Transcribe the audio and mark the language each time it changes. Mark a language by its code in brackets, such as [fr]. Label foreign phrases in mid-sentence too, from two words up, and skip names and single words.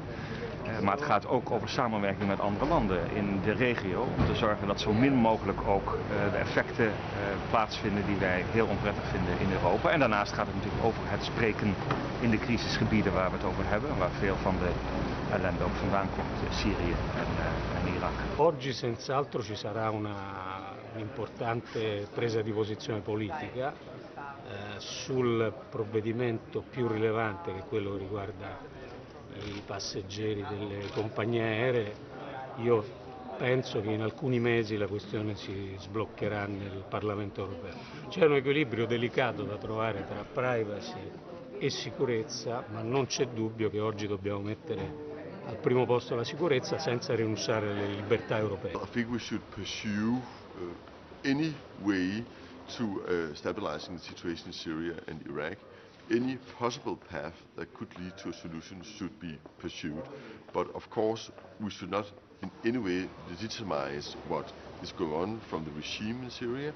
[nl] Maar het gaat ook over samenwerking met andere landen in de regio. Om te zorgen dat zo min mogelijk ook de effecten plaatsvinden die wij heel onprettig vinden in Europa. En daarnaast gaat het natuurlijk over het spreken in de crisisgebieden waar we het over hebben. Waar veel van de ellende ook vandaan komt, Syrië en Irak. [it] Oggi senz'altro ci sarà un'importante presa di posizione politica sul provvedimento più rilevante, che è quello che riguarda i passeggeri delle compagnie aeree. Io penso che in alcuni mesi la questione si sbloccherà nel Parlamento europeo. C'è un equilibrio delicato da trovare tra privacy e sicurezza, ma non c'è dubbio che oggi dobbiamo mettere al primo posto la sicurezza senza rinunciare alle libertà europee. [en] I think we should pursue any way to stabilizing the situation in Syria and Iraq. Any possible path that could lead to a solution should be pursued. But of course, we should not in any way legitimize what is going on from the regime in Syria.